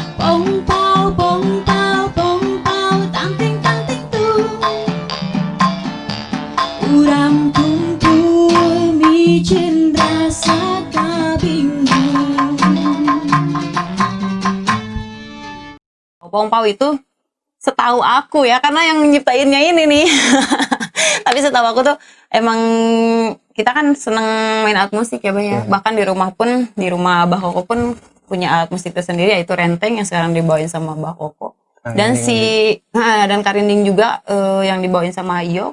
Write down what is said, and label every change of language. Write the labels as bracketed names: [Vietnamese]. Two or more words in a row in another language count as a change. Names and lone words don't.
[Sundanese] bông bao bông bao bông bao tang ting tung urang kumpul micin rasa kabingung. [Indonesian] Pongpau itu setahu aku ya, karena yang nyiptainnya ini nih. Tapi setahu aku tuh emang kita kan seneng main alat musik ya, Bah ya. Bahkan di rumah pun, di rumah Bah Koko pun punya alat musik tersendiri, yaitu renteng yang sekarang dibawain sama Bah Koko. Dan dan karinding juga yang dibawain sama Iyo.